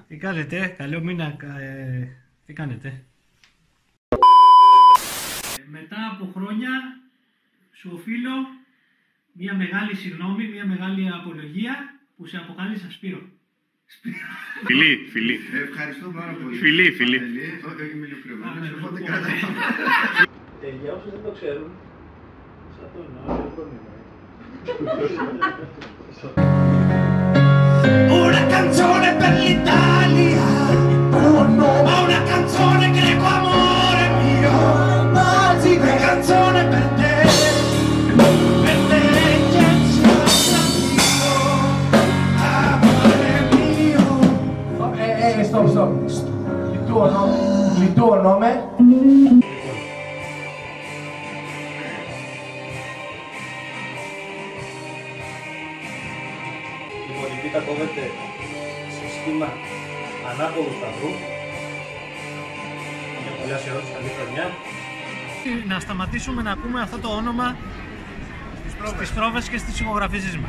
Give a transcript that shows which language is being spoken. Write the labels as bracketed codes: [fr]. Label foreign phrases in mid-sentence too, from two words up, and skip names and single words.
[el] Τι κάνετε, καλό μήνα, τι κάνετε. Μετά από χρόνια σου οφείλω μια μεγάλη συγγνώμη, μια μεγάλη απολογία που σε αποκάλεσα Σπύρο. Φιλί. Ευχαριστώ πάρα πολύ. Φιλί. Είμαι ηλικιωμένος, οπότε κρατάω. Για όσους δεν το ξέρουν, σαν το εννοώ, [it] Una canzone per l'Italia, ma una canzone greco amore mio, una canzone per te che sono amore mio. Stop. Il tuo nome? [el] Λοιπόν, η πίτα κόβεται σε σχήμα ανάποδου σταυρού. Για πολλά σε όλους, καλή χρονιά. Να σταματήσουμε να ακούμε αυτό το όνομα στις πρόβες και στις ηχογραφήσεις μας.